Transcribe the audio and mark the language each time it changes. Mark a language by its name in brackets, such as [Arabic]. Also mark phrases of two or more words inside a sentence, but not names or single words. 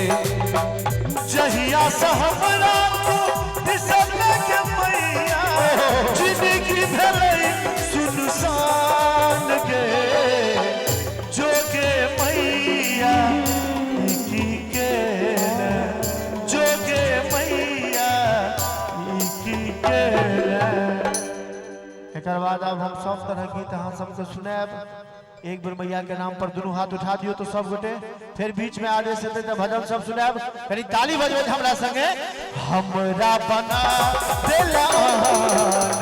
[Maithili] जहिया से हमरा तू दिसलक मैया जिंदगी भले सुनसान गे जोगे मैया की के जोगे मैया की के एक बाद अब हम सब तरह गीत अहाँ सबके सुनाब एक बेर मैया के नाम पर दोनों हाथ उठा दियो तो सब गोटे फिर बीच में आदेश देते तो भजन सब सुनाब कनी ताली बजबे हमरा संगे हमरा बना देला